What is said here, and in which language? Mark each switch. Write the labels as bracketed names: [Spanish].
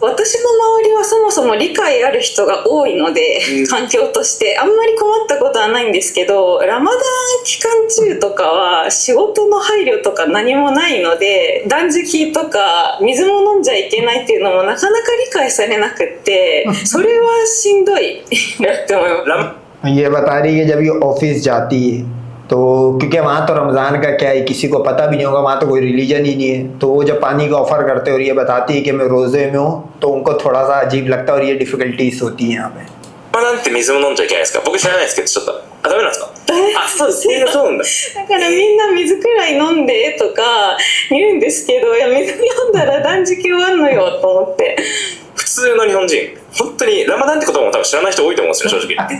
[Japanese] 私の周りはそもそも理解ある人が多いので、環境としてあんまり困ったことはないんですけど、ラマダン期間中とかは仕事の配慮とか何もないので、断食とか水も飲んじゃいけないっていうのもなかなか理解されなくって、それはしんどいなって思います。 [Hindi] ये बता रही है जब ये ऑफिस जाती है तो, क्योंकि वहाँ तो रमज़ान का क्या है किसी को पता भी नहीं होगा, वहाँ तो कोई रिलीजन ही नहीं है। तो वो जब पानी का ऑफ़र करते हैं और ये बताती है कि मैं रोज़े में हूँ, तो उनको थोड़ा सा अजीब लगता है और ये डिफ़िकल्टीज होती है यहाँ पे। [Japanese] なんて水も飲んじゃいけないですか？僕知らないですけど、ちょっとダメなんですか？そうです。そうなんだ。だからみんな水くらい飲んでとか言うんですけど、いや水飲んだら断食終わんのよと思って。普通の日本人、本当にラマダンって言葉も多分知らない人多いと思うんですよ、正直。